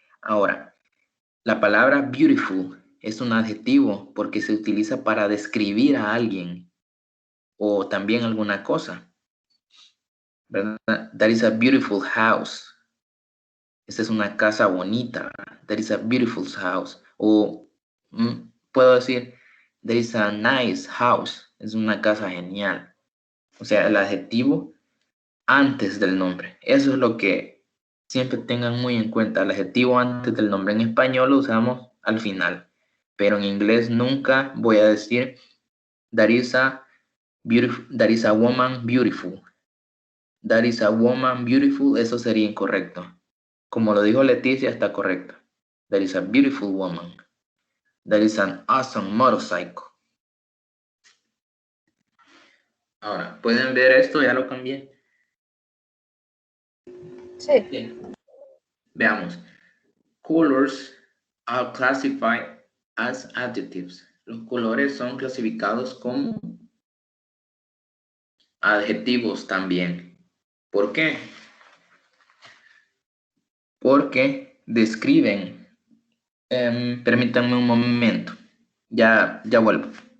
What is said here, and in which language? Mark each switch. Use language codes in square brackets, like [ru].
[es] Ahora, la palabra beautiful es un adjetivo porque se utiliza para describir a alguien o también alguna cosa, ¿verdad? [en] That is a beautiful house. [es] Esta es una casa bonita. [en] That is a beautiful house. [es] O puedo decir, [en] that is a nice house. [es] Es una casa genial. O sea, el adjetivo antes del nombre. Eso es lo que siempre tengan muy en cuenta. El adjetivo antes del nombre en español lo usamos al final. Pero en inglés nunca voy a decir [en] that is a woman beautiful. That is a woman beautiful. [es] Eso sería incorrecto. Como lo dijo Leticia, está correcto. [en] That is a beautiful woman. That is an awesome motorcycle. [es] Ahora, ¿pueden ver esto? Ya lo cambié. Sí. Bien. Veamos. [en] Colors are classified as adjectives. [es] Los colores son clasificados como adjetivos también. ¿Por qué? Porque describen. Permítanme un momento. Ya vuelvo.